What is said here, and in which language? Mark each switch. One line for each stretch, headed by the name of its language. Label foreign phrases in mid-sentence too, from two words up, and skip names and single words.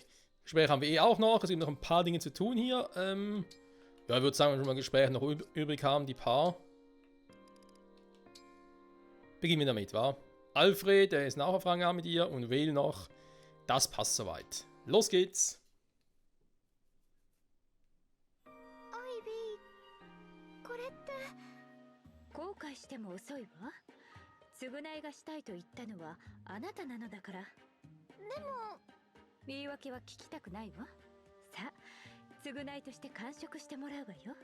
German: Gespräche haben wir eh auch noch. Es gibt noch ein paar Dinge zu tun hier. Ja, ich würde sagen, wenn wir schon mal Gespräche noch übrig haben, die paar. Beginnen wir damit, wa? Alfred, der ist nach auf Rang A mit ihr und Vale noch. Das passt soweit. Los geht's!
Japanese: 後悔しても遅いわ。償いがしたいと言ったのはあなたなのだから。でも言い訳は聞きたくないわ。さあ、償いとして完食してもらうわよ。